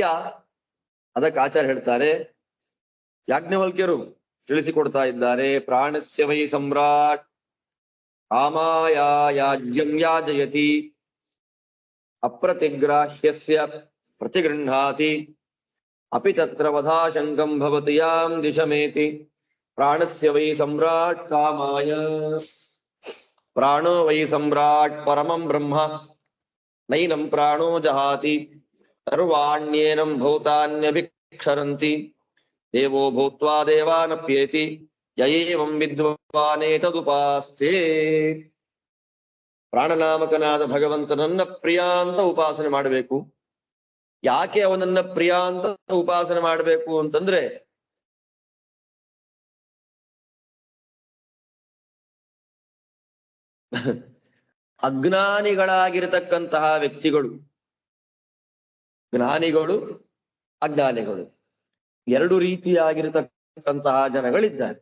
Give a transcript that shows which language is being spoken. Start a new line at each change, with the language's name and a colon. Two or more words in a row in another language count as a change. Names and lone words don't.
Kannada: ಅದಕ್ಕೆ ಆಚಾರ್ಯ ಹೇಳ್ತಾರೆ, ಯಾಜ್ಞವಲ್ಕ್ಯರು ತಿಳಿಸಿಕೊಡ್ತಾ ಇದ್ದಾರೆ,
Sanskrit: ಪ್ರಾಣಸ್ಯ ವೈ ಸಮ್ರಾಟ್ ಕಾಮಾಯಾಜ್ಯಂ ಯಾಜಯತಿ ಅಪ್ರತಿಗ್ರಾಹ್ಯಸ್ಯ ಪ್ರತಿಗೃಹಾತಿ ಅಪಿ ತತ್ರ ವಧಾಶಂಕಂ ಭವತಿ ಯಾಂ ದಿಶಮೇತಿ. ಪ್ರಾಣಸ್ಯ ವೈ ಸಮ್ರಾಟ್ ಕಾಮಾಯ, ಪ್ರಾಣೋ ವೈ ಸಮ್ರಾಟ್ ಪರಮಂ ಬ್ರಹ್ಮ ನೈನಂ ಪ್ರಾಣೋ ಜಹಾತಿ ಸರ್ವಾಣ್ಯೇನಂ ಭೂತಾನ್ಯಭಿಕ್ಷರಂತಿ ದೇವೋ ಭೂತ್ವಾ ದೇವಾನಪ್ಯೇತಿ ಯಯೇವಂ ವಿದ್ವಾನೇತದುಪಾಸ್ತೆ.
Kannada: ಪ್ರಾಣನಾಮಕನಾದ ಭಗವಂತನನ್ನ ಪ್ರಿಯ ಅಂತ ಉಪಾಸನೆ ಮಾಡಬೇಕು. ಯಾಕೆ ಅವನನ್ನ ಪ್ರಿಯ ಅಂತ ಉಪಾಸನೆ ಮಾಡಬೇಕು ಅಂತಂದ್ರೆ, ಅಜ್ಞಾನಿಗಳಾಗಿರತಕ್ಕಂತಹ ವ್ಯಕ್ತಿಗಳು, ಜ್ಞಾನಿಗಳು ಅಜ್ಞಾನಿಗಳು, ಎರಡು ರೀತಿಯಾಗಿರತಕ್ಕಂತಹ ಜನಗಳಿದ್ದಾರೆ.